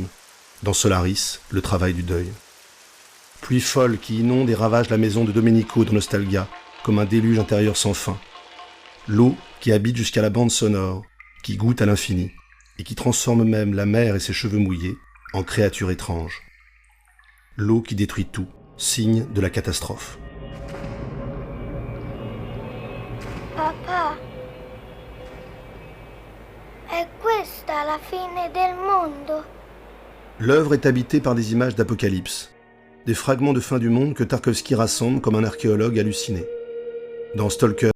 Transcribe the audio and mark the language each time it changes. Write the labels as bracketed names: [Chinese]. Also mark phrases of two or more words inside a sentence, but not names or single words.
[French] Dans Solaris, le travail du deuil. Pluie folle qui inonde et ravage la maison de Domenico dans Nostalgia, comme un déluge intérieur sans fin. L'eau qui habite jusqu'à la bande sonore, qui goûte à l'infini, et qui transforme même la mer et ses cheveux mouillés en créatures étranges. L'eau qui détruit tout, signe de la catastrophe. [Italian] Papà, è questa la fine del mondo? [French] L'œuvre est habitée par des images d'apocalypse, des fragments de fin du monde que Tarkovsky rassemble comme un archéologue halluciné. Dans Stalker,